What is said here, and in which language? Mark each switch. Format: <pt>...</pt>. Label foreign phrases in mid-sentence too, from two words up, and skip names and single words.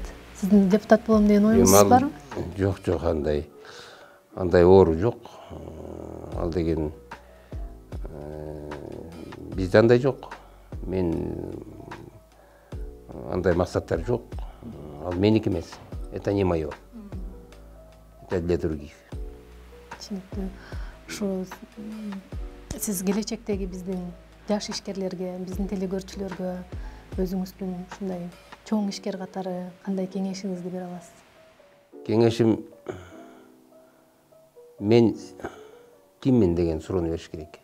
<ky>Сиздин депутат болом деген оюңуз барбы? Жок, андай оору жок. Ал деген бизде андай жок. Мен андай максаттар жок. Ал меники эмес.</ky> <ru>Это не мое. Это для других.</ru> <ky>Түшүнүктүү. Ушу сиз келечектеги биздин жаш ишкерлерге, биздин телекөрүүчүлөргө өзүңүздүн ушундай чоң ишкер катары кандай кеңешиңизди бере аласыз? Кеңешим, мен киммин деген суроону бериш керек.</ky>